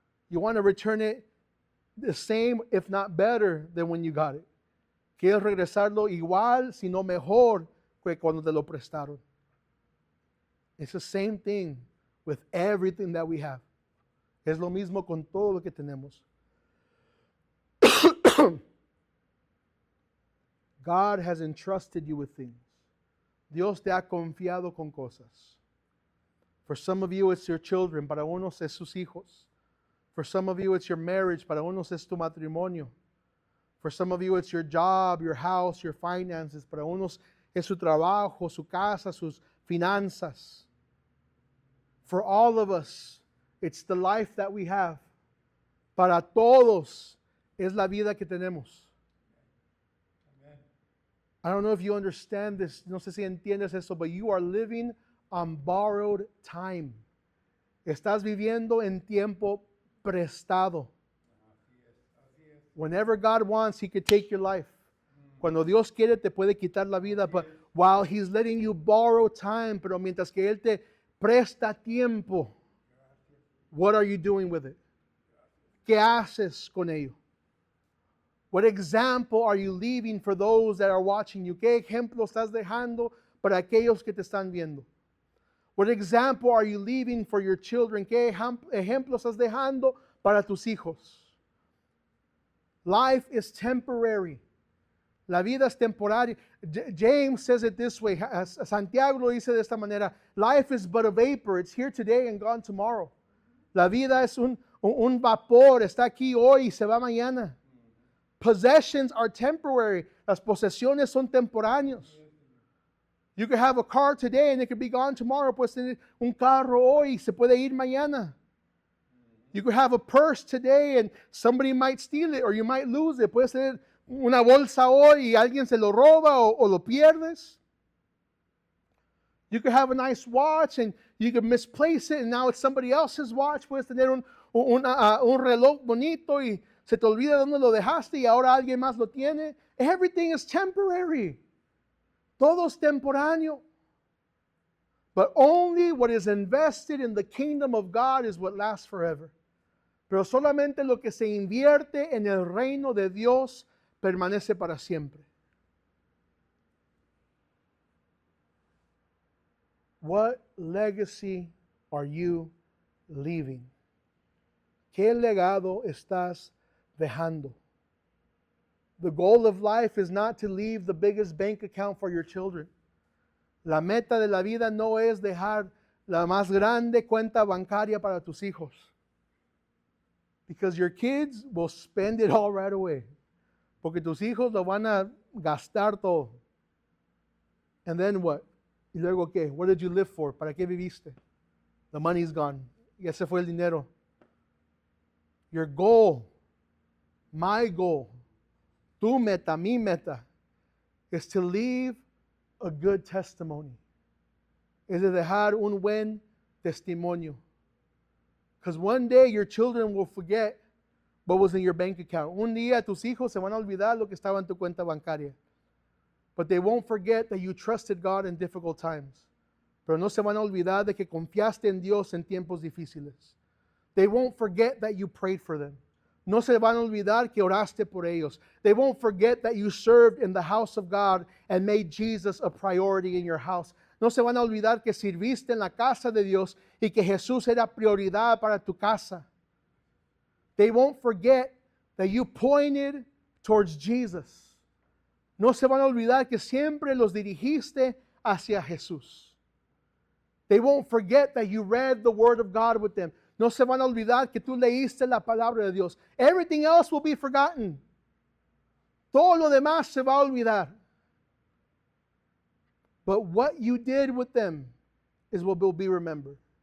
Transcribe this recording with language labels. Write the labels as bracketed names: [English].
[English] You want to return it the same, if not better, than when you got it. [Spanish] Quieres regresarlo igual, si no mejor, que cuando te lo prestaron. [English] It's the same thing with everything that we have. [Spanish] Es lo mismo con todo lo que tenemos. [English] God has entrusted you with things. [Spanish] Dios te ha confiado con cosas. [English] For some of you, it's your children. [Spanish] Para unos es sus hijos. [English] For some of you, it's your marriage. [Spanish] Para unos es tu matrimonio. [English] For some of you, it's your job, your house, your finances. [Spanish] Para unos es su trabajo, su casa, sus finanzas. [English] For all of us, it's the life that we have. [Spanish] Para todos, es la vida que tenemos. [English] I don't know if you understand this, [Spanish] no sé si entiendes eso, [English] but you are living on borrowed time. [Spanish] Estás viviendo en tiempo prestado. [English] Whenever God wants, He could take your life. [Spanish] Cuando Dios quiere, te puede quitar la vida, [English] but while He's letting you borrow time, [Spanish] pero mientras que Él te presta tiempo, [English] what are you doing with it? [Spanish] ¿Qué haces con ello? [English] What example are you leaving for those that are watching you? [Spanish] ¿Qué ejemplo estás dejando para aquellos que te están viendo? [English] What example are you leaving for your children? [Spanish] ¿Qué ejemplo estás dejando para tus hijos? [English] Life is temporary. [Spanish] La vida es temporaria. [English] James says it this way. [Spanish] Santiago lo dice de esta manera. [English] Life is but a vapor. It's here today and gone tomorrow. [Spanish] La vida es un vapor. Está aquí hoy y se va mañana. [English] Possessions are temporary. [Spanish] Las posesiones son temporáneos. [English] You could have a car today and it could be gone tomorrow. [Spanish] Puedes tener un carro hoy y se puede ir mañana. [English] You could have a purse today and somebody might steal it or you might lose it. [Spanish] Puedes tener una bolsa hoy y alguien se lo roba o lo pierdes. [English] You could have a nice watch and you could misplace it and now it's somebody else's watch. [Spanish] Puedes tener un reloj bonito y se te olvida dónde lo dejaste y ahora alguien más lo tiene. [English] Everything is temporary. [Spanish] Todo es temporáneo. [English] But only what is invested in the kingdom of God is what lasts forever. [Spanish] Pero solamente lo que se invierte en el reino de Dios permanece para siempre. [English] What legacy are you leaving? [Spanish] ¿Qué legado estás dejando? [English] The goal of life is not to leave the biggest bank account for your children. [Spanish] La meta de la vida no es dejar la más grande cuenta bancaria para tus hijos. [English] Because your kids will spend it all right away. [Spanish] Porque tus hijos lo van a gastar todo. [English] And then what? [Spanish] Y luego qué? [English] What did you live for? [Spanish] ¿Para qué viviste? [English] The money's gone. [Spanish] Ya se fue el dinero. [English] Your goal, my goal, [Spanish] tu meta, mi meta, [English] is to leave a good testimony. [Spanish] Es de dejar un buen testimonio. [English] Because one day your children will what was in your bank account. [Spanish] Un día tus hijos se van a olvidar lo que estaba en tu cuenta bancaria. [English] But they won't forget that you trusted God in difficult times. [Spanish] Pero no se van a olvidar de que confiaste en Dios en tiempos difíciles. [English] They won't forget that you prayed for them. [Spanish] No se van a olvidar que oraste por ellos. [English] They won't forget that you served in the house of God and made Jesus a priority in your house. [Spanish] No se van a olvidar que sirviste en la casa de Dios y que Jesús era prioridad para tu casa. [English] They won't forget that you pointed towards Jesus. [Spanish] No se van a olvidar que siempre los dirigiste hacia Jesús. [English] They won't forget that you read the Word of God with them. [Spanish] No se van a olvidar que tú leíste la palabra de Dios. [English] Everything else will be forgotten. [Spanish] Todo lo demás se va a olvidar. [English] But what you did with them is what will be remembered.